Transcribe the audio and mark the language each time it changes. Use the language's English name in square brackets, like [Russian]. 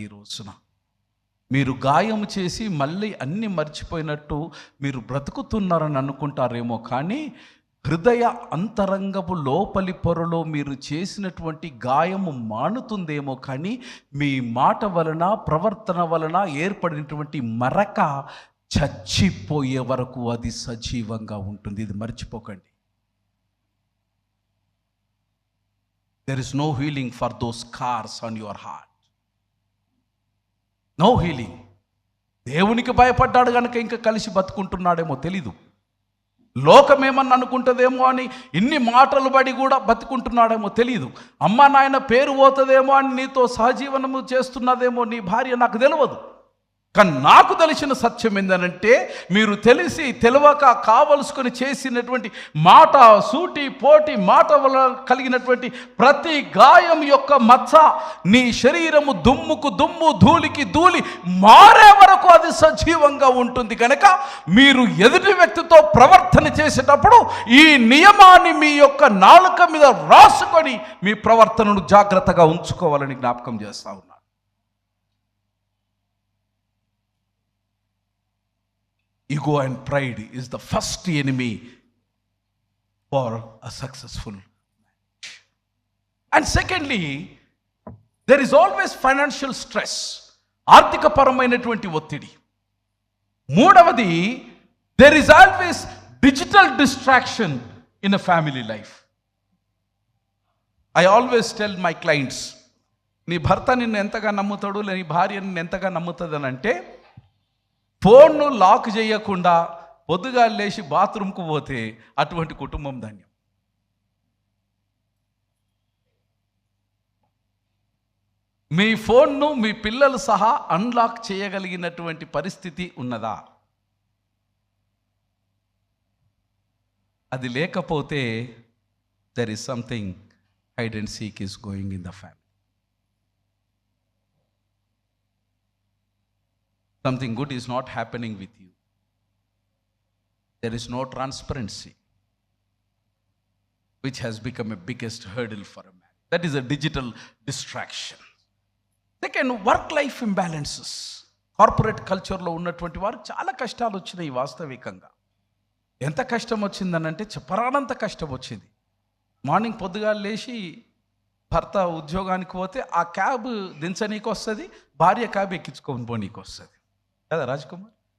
[Telugu] ఈ రోజున మీరు గాయం చేసి మళ్ళీ అన్నీ మర్చిపోయినట్టు మీరు బ్రతుకుతున్నారని అనుకుంటారేమో, కానీ హృదయ అంతరంగపు లోపలి పొరలో మీరు చేసినటువంటి గాయము మానుతుందేమో, కానీ మీ మాట వలన, ప్రవర్తన వలన ఏర్పడినటువంటి మరక చచ్చిపోయే వరకు అది సజీవంగా ఉంటుంది. ఇది మర్చిపోకండి. [English] There is no healing for those scars on your heart. No healing. [Telugu] దేవునికి భయపడ్డాడు కనుక ఇంకా కలిసి బతుకుంటున్నాడేమో తెలీదు. లోకమేమన్నా అనుకుంటుందేమో అని ఇన్ని మాటలు పడి కూడా బతుకుంటున్నాడేమో తెలియదు. అమ్మ నాయన పేరు పోతుందేమో అని నీతో సహజీవనము చేస్తున్నదేమో నీ భార్య, నాకు తెలియదు. కానీ నాకు తెలిసిన సత్యం ఏంటంటే, మీరు తెలిసి తెలియక కావలసుకొని చేసినటువంటి మాట, సూటి పోటి మాట వల్ల కలిగినటువంటి ప్రతి గాయం యొక్క మచ్చ నీ శరీరము దుమ్ముకు దుమ్ము, ధూళికి ధూళి మారే వరకు అది సజీవంగా ఉంటుంది. కనుక మీరు ఎదుటి వ్యక్తితో ప్రవర్తన చేసేటప్పుడు ఈ నియమాన్ని మీ యొక్క నాలుక మీద రాసుకొని మీ ప్రవర్తనను జాగ్రత్తగా ఉంచుకోవాలని జ్ఞాపకం చేస్తా ఉన్నాను. [English] Ego and pride is the first enemy for a successful marriage. And secondly, there is always financial stress. [Telugu] ఆర్థిక పరమైనటువంటి ఒత్తిడి. మూడవది, [English] there is always digital distraction in a family life. I always tell my clients, [Telugu] నీ భర్త నిన్ను ఎంతగా నమ్ముతాడు, నీ భార్య నిన్ను ఎంతగా నమ్ముతుంది అని అంటే, ఫోన్ను లాక్ చేయకుండా పొద్దుగా లేచి బాత్రూమ్కు పోతే అటువంటి కుటుంబం ధన్యం. మీ ఫోన్ను మీ పిల్లలు సహా అన్లాక్ చేయగలిగినటువంటి పరిస్థితి ఉన్నదా? అది లేకపోతే [English] there is something hide and seek is going in the family. Something good is not happening with you. There is no transparency, which has become a biggest hurdle for a man. That is a digital distraction. Second, work-life imbalances. [Telugu] Corporate కల్చర్లో ఉన్నటువంటి వారు చాలా కష్టాలు వచ్చినాయి. వాస్తవికంగా ఎంత కష్టం వచ్చిందనంటే చెప్పరానంత కష్టం వచ్చింది. మార్నింగ్ పొద్దుగా లేచి భర్త ఉద్యోగానికి పోతే ఆ క్యాబ్ దించనీకి వస్తుంది, భార్య క్యాబ్ ఎక్కించుకొని పోనీకి వస్తుంది కదా రాజ్కుమార్.